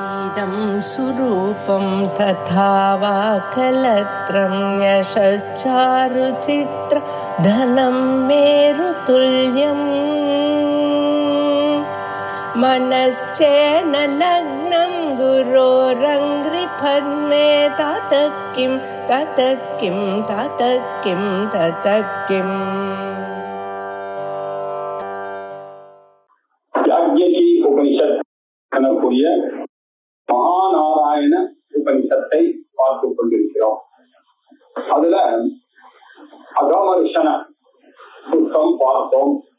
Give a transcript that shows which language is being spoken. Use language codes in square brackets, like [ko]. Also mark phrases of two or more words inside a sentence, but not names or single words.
[sa] इदं सुरूपं तथा वा कलत्रं यशश्चारुचित्र धनं मेरुतुल्यम् मनश्चेन लग्नं गुरोरङ्घ्रिपद्मे ततः किं ततः किं ततः किं ततः किम् [ta] உபனிஷத் மகாநாராயண உபனிஷத்தை பார்த்து கொண்டிருக்கிறோம். அதுல அகமர்ஷன சுத்தம் பார்த்தோம்.